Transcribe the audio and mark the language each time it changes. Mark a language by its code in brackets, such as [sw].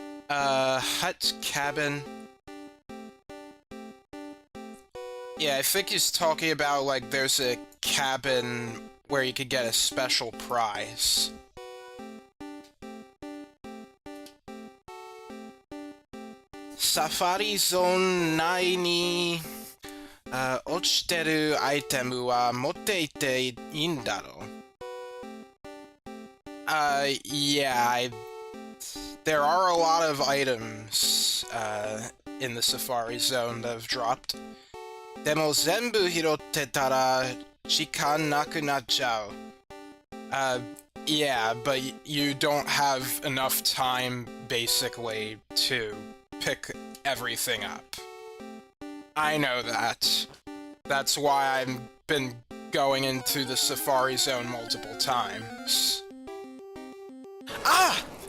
[en] Hut, cabin. Yeah, I think he's talking about, like, there's a cabin where you could get a special prize. [ja] Safari Zone 内に、落ちてるアイテムは持っていていいんだろう? [en] Yeah, there are a lot of items, in the Safari Zone that have dropped. [ja] でも全部拾ってたら時間なくなっちゃう. [en] Yeah, but you don't have enough time, basically, to pick everything up. I know that. That's why I've been going into the Safari Zone multiple times. Ah!